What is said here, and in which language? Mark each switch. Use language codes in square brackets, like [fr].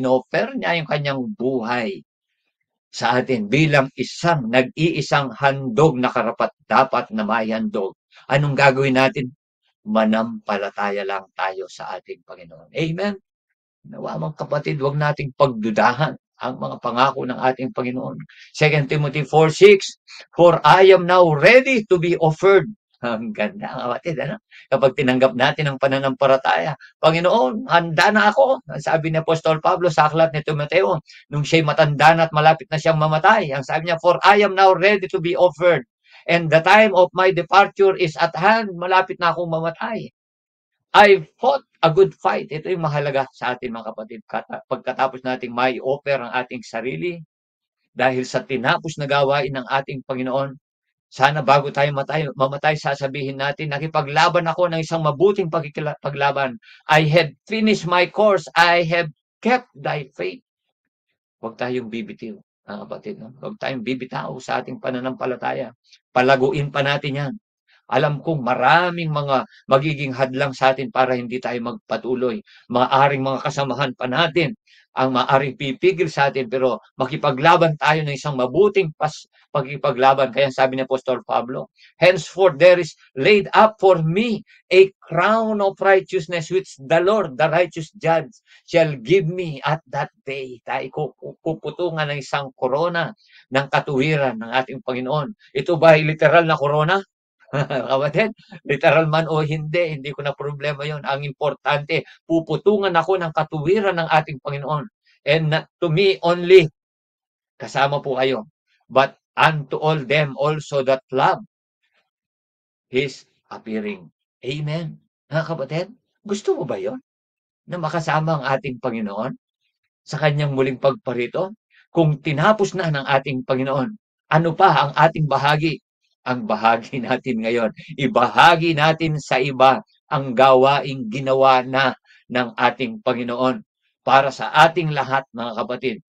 [tl] Inoffer niya yung kanyang buhay sa atin bilang nag-iisang handog na karapat-dapat na maihandog. Anong gagawin natin? Manampalataya lang tayo sa ating Panginoon. Amen? Nawa mga kapatid, huwag nating pagdudahan ang mga pangako ng ating Panginoon. [en] 2 Timothy 4:6, for I am now ready to be offered. [tl] Ang ganda, mga kapatid, ano? Kapag tinanggap natin ang pananampalataya, Panginoon, handa na ako. Sabi ni Apostol Pablo sa aklat ni Timoteo, nung siya'y matanda na at malapit na siyang mamatay, ang sabi niya, [en] for I am now ready to be offered. And the time of my departure is at hand. [tl] Malapit na akong mamatay. [en] I fought a good fight. [tl] Ito yung mahalaga sa atin mga kapatid. Pagkatapos nating may offer ang ating sarili, dahil sa tinapos na gawain ng ating Panginoon, sana bago tayo mamatay, sasabihin natin, nakipaglaban ako ng isang mabuting paglaban. [en] I have finished my course. I have kept thy faith. [tl] Huwag tayong bibitiw, mga kapatid. No? Huwag tayong bibitaw sa ating pananampalataya. Palaguin pa natin yan. Alam kong maraming mga magiging hadlang sa atin para hindi tayo magpatuloy. Maaring mga kasamahan pa natin ang maaring pipigil sa atin, pero makipaglaban tayo ng isang mabuting pagkipaglaban. Kaya sabi ni Apostol Pablo, [en] henceforth there is laid up for me a crown of righteousness which the Lord, the righteous judge, shall give me at that day. [tl] Tayo puputungan ng isang korona ng katuwiran ng ating Panginoon. Ito ba ay literal na korona? Kapatid, literal man o hindi ko na problema yon. Ang importante, puputungan ako ng katuwiran ng ating Panginoon. [en] And not to me only, [tl] kasama po kayo, [en] but unto all them also that love His appearing. Amen. [tl] Mga kapatid, gusto mo ba yon? Na makasama ang ating Panginoon sa kanyang muling pagparito? Kung tinapos na ng ating Panginoon, ano pa ang ating bahagi? Ang bahagi natin ngayon, ibahagi natin sa iba ang gawaing ginawa na ng ating Panginoon para sa ating lahat, mga kapatid.